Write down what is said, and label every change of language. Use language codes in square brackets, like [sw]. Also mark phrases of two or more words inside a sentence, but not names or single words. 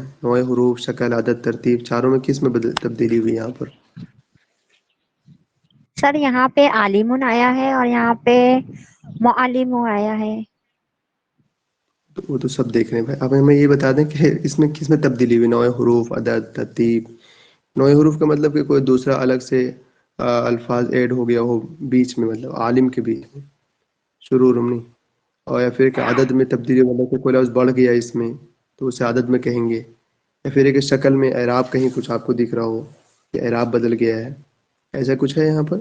[ur] نوع حروف، شکل، عدد، ترتیب، چاروں میں کس میں تبدیلی ہوئی یہاں پر؟ سر یہاں پہ عالمون آیا ہے اور یہاں پہ معلم آیا ہے. وہ تو سب دیکھ رہے ہیں بھائی. اب ہمیں یہ بتا دیں کہ اس میں کس میں تبدیلی ہوئی؟ نوع حروف، عدد، ترتیب. نوع حروف کا مطلب کہ کوئی دوسرا الگ سے الفاظ ایڈ ہو گیا ہو بیچ میں، مطلب عالم کے بیچ میں، شروع نہیں. اور یا پھر کہ عدد میں تبدیلی، مطلب کہ کوئی لفظ بڑھ گیا اس میں تو اسے عدد میں کہیں گے. یا پھر ایک شکل میں اعراب کہیں کچھ آپ کو دکھ رہا ہو کہ اعراب بدل گیا ہے، ایسا کچھ ہے یہاں پر.